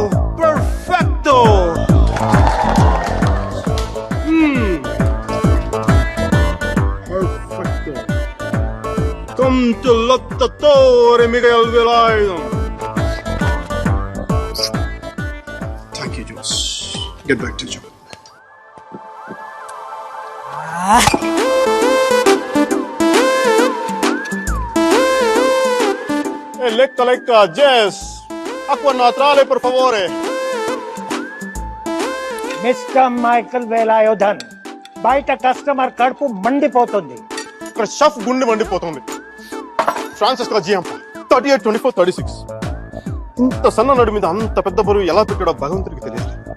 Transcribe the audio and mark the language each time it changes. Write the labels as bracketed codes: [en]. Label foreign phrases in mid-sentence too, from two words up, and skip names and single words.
[es] Perfecto! Perfecto. [en] Come to Lottatore, Miguel Velayudham. Thank you, Jules. Get back to you. Lecca, Jess. [it] Acqua naturale, per favore. [te] మిస్టర్ మైకల్ వేలాయుధన్, బయట కస్టమర్ కడుపు మండిపోతుంది. ఇక్కడ షఫ్ గుండె మండిపోతుంది. ఫ్రాన్సిస్ జియాంప 38, 24, 36. ఇంత సన్న నడు మీద అంత పెద్ద బరువు ఎలా పెట్టాడో భగవంతుడికి తెలియదు.